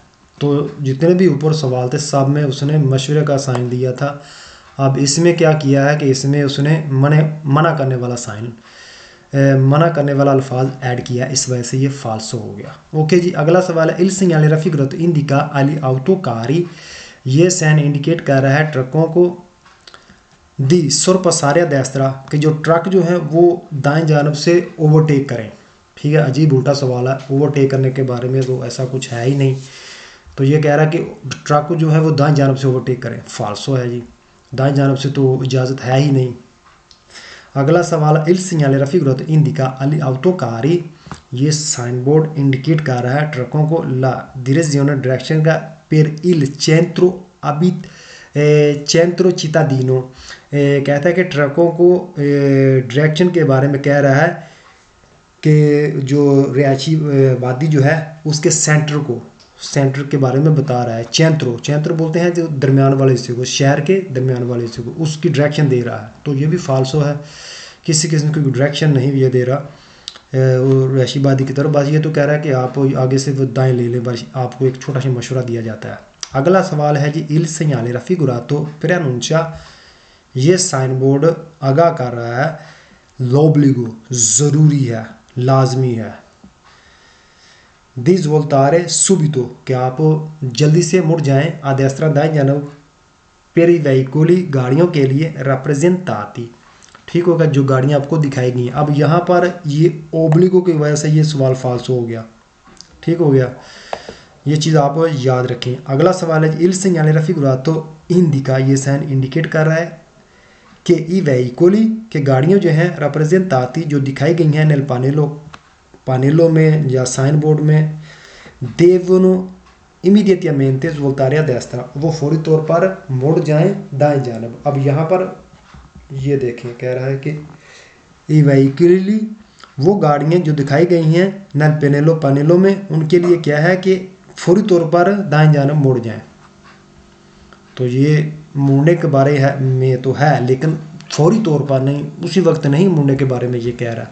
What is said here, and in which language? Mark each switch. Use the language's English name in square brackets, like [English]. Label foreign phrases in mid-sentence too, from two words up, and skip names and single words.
[Hindi] तो जितने भी ऊपर सवाल थे सब में उसने मशवरे का साइन दिया था। अब इसमें क्या किया है कि इसमें उसने मना करने वाला साइन, मना करने वाला अल्फाज ऐड किया, इस वजह से ये फाल्सो हो गया। ओके जी, अगला सवाल है [Italian] il segnale raffigurato indica agli autocarri, [Hindi] ये साइन इंडिकेट कर रहा है ट्रकों को, [Italian] di sorpassare a destra, [Hindi] कि जो ट्रक जो है वो दाएं जानब से ओवरटेक करें। ठीक है, अजीब उल्टा सवाल है, ओवरटेक करने के बारे में तो ऐसा कुछ है ही नहीं, तो ये कह रहा है कि ट्रक जो है वो दाएं जानब से ओवरटेक करें, फाल्सो है जी, दाएं जानब से तो इजाज़त है ही नहीं। अगला सवाल [Italian] il segnale raffigurato indica agli autocarri, [Hindi] ये साइन बोर्ड इंडिकेट कर रहा है ट्रकों को [Italian] la direzione [Hindi] डायरेक्शन का, [Italian] per il centro cittadino, [Hindi] कहता है कि ट्रकों को डायरेक्शन के बारे में कह रहा है कि जो रिहायशी आबादी जो है उसके सेंटर के बारे में बता रहा है। चेंत्रो बोलते हैं जो दरमियान वाले हिस्से को, शहर के दरमियान वाले हिस्से को, उसकी डायरेक्शन दे रहा है, तो ये भी फाल्सो है, किसी किस्म की डायरेक्शन नहीं ये दे रहा रिहायशी आबादी की तरफ, बस ये तो कह रहा है कि आप आगे से वो दाएं ले लें, बस आपको एक छोटा सा मशवरा दिया जाता है। अगला सवाल है जी [Italian] il segnale raffigurato preannuncia, [Hindi] ये साइन बोर्ड आगाह कर रहा है l'obbligo, ज़रूरी है, लाजमी है, [Italian] di svoltare subito, [Hindi] कि आप जल्दी से मुड़ जाएं, [Italian] a destra [Hindi] दाएं जानब, [Italian] per i veicoli [Hindi] गाड़ियों के लिए, rappresentati, ठीक होगा, जो गाड़ियां आपको दिखाई गई हैं। अब यहाँ पर ये ओब्लिगो की वजह से ये सवाल फाल्स हो गया। ठीक हो गया, ये चीज़ आप याद रखें। अगला सवाल है [Italian] il segnale raffigurato indica, [Hindi] ये साइन इंडिकेट कर रहा है कि [Italian] i veicoli, [Hindi] के गाड़ियाँ जो हैं rappresentati जो दिखाई गई हैं [Italian] nel pannello [Hindi] में या साइन बोर्ड में, [Italian] devono immediatamente svoltare a destra, [Hindi] वो फौरी तौर पर मुड़ जाएं दाएं जानब। अब यहाँ पर ये देखें कह रहा है कि [Italian] i veicoli, [Hindi] वो गाड़ियाँ जो दिखाई गई हैं [Italian] nel pannello [Hindi] में, उनके लिए क्या है कि फौरी तौर पर दाएं जानब मुड़ जाएं। तो ये मुड़ने के बारे में तो है, लेकिन फौरी तौर पर नहीं, उसी वक्त नहीं मुड़ने के बारे में ये कह रहा है।